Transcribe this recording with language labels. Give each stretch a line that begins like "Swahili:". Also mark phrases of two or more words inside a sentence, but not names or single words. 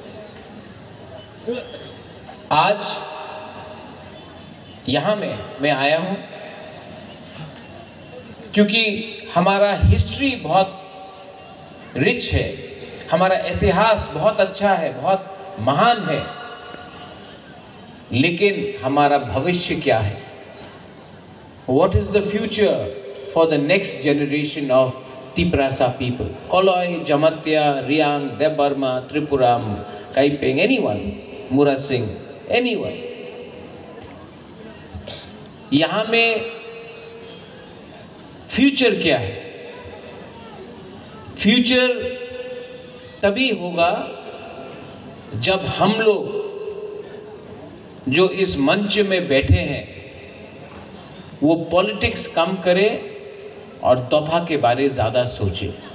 Hindi: आज यहाँ मैं आया हूँ क्योंकि हमारा हिस्ट्री बहुत रिच है, हमारा इतिहास बहुत अच्छा है, बहुत महान है, लेकिन हमारा भविष्य क्या है?
English: What is the future for the next generation of Tiprasa people? Koloi, Jamatya, Riang, Debarma, Tripura, Kaiping, anyone, Mura Singh, anyone.
Hindi: यहाँ में फ्यूचर क्या है? फ्यूचर तभी होगा जब हम लोग जो इस मंच में बैठे हैं वो पॉलिटिक्स कम करें और दफा के बारे ज़्यादा सोचें।